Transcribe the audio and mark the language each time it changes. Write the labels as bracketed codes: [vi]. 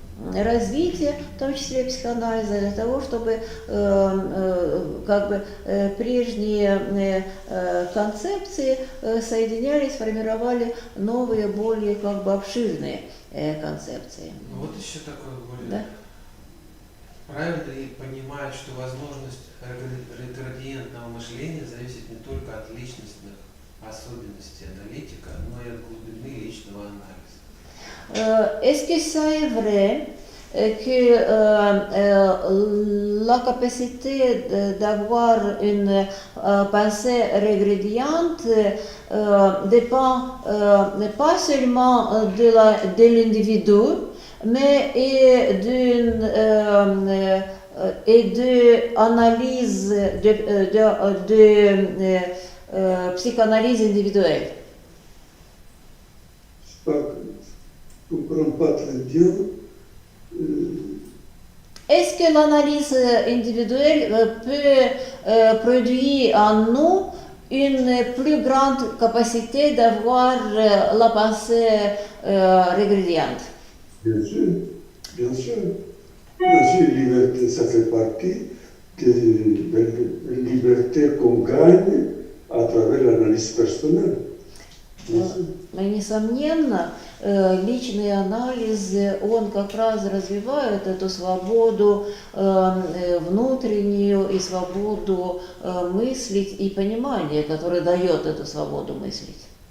[ru] развития, в том числе психоанализа, для того, чтобы как бы прежние концепции соединялись, формировали новые, более как бы обширные концепции. Вот еще такое более. Да? Правильно ли понимать, что возможность регредиентного мышления зависит не только от личностных особенностей аналитика, но и от глубины личного анализа? [fr] Est-ce que ça est vrai que la capacité d'avoir une pensée régrédiente dépend pas seulement de l'individu, mais et de analyse de psychanalyse individuelle. Je ne comprends pas très bien. Est-ce que l'analyse individuelle peut produire en nous une plus grande capacité d'avoir la pensée régrédiente? Bien sûr, bien sûr. Bien sûr, liberté, ça fait partie de la liberté qu'on gagne à travers l'analyse personnelle. Bien sûr. [ru] Несомненно, личный анализ, он как раз развивает эту свободу внутреннюю и свободу мыслить и понимание, которое дает эту свободу мыслить.